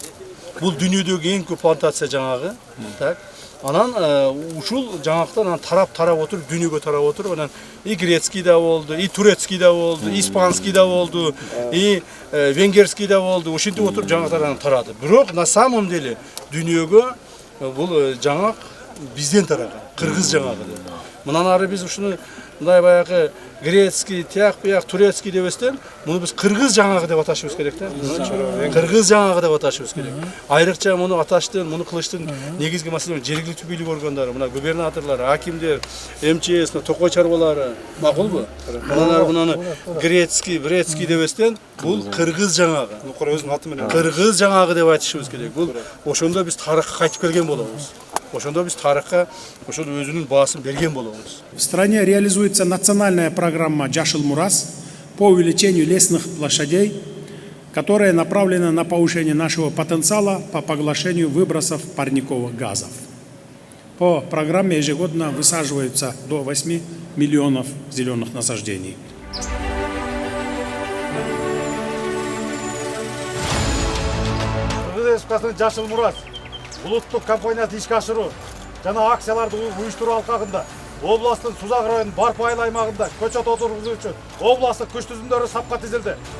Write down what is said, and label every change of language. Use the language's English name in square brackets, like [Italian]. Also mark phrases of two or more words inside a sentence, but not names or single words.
[Kyrgyz] Бул дүйнөдөгү эң көп плантация жаңгагы. Так. Анан ушул жаңактан тарап отуруп, дүйнөгө тарап отуруп, анан [Russian] и грецкий [Kyrgyz] да болду, [Russian] и турецкий [Kyrgyz] да болду, испанский да болду, [Russian] и венгерский [Kyrgyz] да болду. Ушинтип отуруп жаңактар тарады. Бирок [Russian] на самом деле [Kyrgyz] дүйнөгө бул жаңак бизден тараган, кыргыз жаңгагы. Мындан ары биз ушуну мындай баягы грецкий, тияк бияк, турецкий дебестен, муну биз кыргыз жаңгагы деп аташыбыз керек да. Кыргыз жаңгагы деп аташыбыз керек. Айрыкча муну аташтын, муну кылыштын негизги маселе жергиликтүү бийлик органдары, мына губернаторлор, акимдер, МЧС, токой чарбалары, макулбу? Мындан ары мунуну грецкий, брецкий дебестен, бул кыргыз жаңгагы. Өзүнүн аты менен кыргыз жаңгагы деп айтышыбыз керек. Бул ошондо биз тарыхка кайтып келген болобуз. ошондо биз тарыхка ошол өзүнүн баасын берген болобуз. [Russian] В стране реализуется национальная программа «Жашыл Мурас» по увеличению лесных площадей, которая направлена на повышение нашего потенциала по поглощению выбросов парниковых газов. По программе ежегодно высаживаются до 8 миллионов зеленых насаждений. [Kyrgyz] Кыргыз Республикасынын Жашыл Мурас улуттук компаниясы ишке ашыруу жана акцияларды уюштуруу алкагында областтын Сузак районунун Барпы айыл аймагында көчөт отургузуу үчүн областтык күч түзүмдөрү сапка тизилди.